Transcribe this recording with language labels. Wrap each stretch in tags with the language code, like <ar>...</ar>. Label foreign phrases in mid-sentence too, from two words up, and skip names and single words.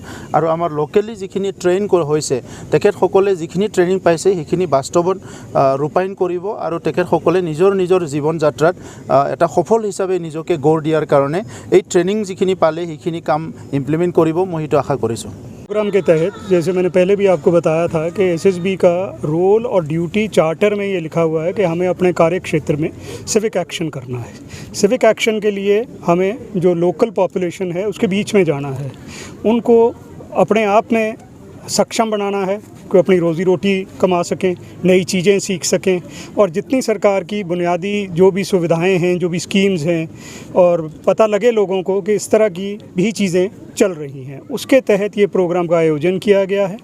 <as>আৰু আমাৰ লোকেলি যিখিনি ট্ৰেইন হৈছে তেখেতসকলে যিখিনি ট্ৰেইনিং পাইছে সেইখিনি বাস্তৱত ৰূপায়ণ কৰিব আৰু তেখেতসকলে নিজৰ নিজৰ জীৱন যাত্ৰাত এটা সফল হিচাপে নিজকে গঢ় দিয়াৰ কাৰণে এই ট্ৰেইনিং যিখিনি পালে সেইখিনি কাম ইমপ্লিমেণ্ট কৰিব, মই সেইটো আশা কৰিছোঁ।</as> <hi>प्रोग्राम के तहत जैसे मैंने पहले भी आपको बताया था कि एसएसबी का रोल और</hi> <en>duty charter</en> <hi>में ये लिखा हुआ है कि हमें अपने कार्य क्षेत्र में</hi> <en>civic action</en> <hi>करना है।</hi> <en>civic action</en> <hi>के लिए हमें जो</hi> <en>local population</en> <hi>है उसके बीच में जाना है, उनको अपने आप में सक्षम बनाना है कि अपनी रोज़ी रोटी कमा सकें, नई चीज़ें सीख सकें, और जितनी सरकार की बुनियादी जो भी सुविधाएं हैं, जो भी स्कीम्स हैं, और पता लगे लोगों को कि इस तरह की भी चीज़ें चल रही हैं, उसके तहत ये प्रोग्राम का आयोजन किया गया है।</hi>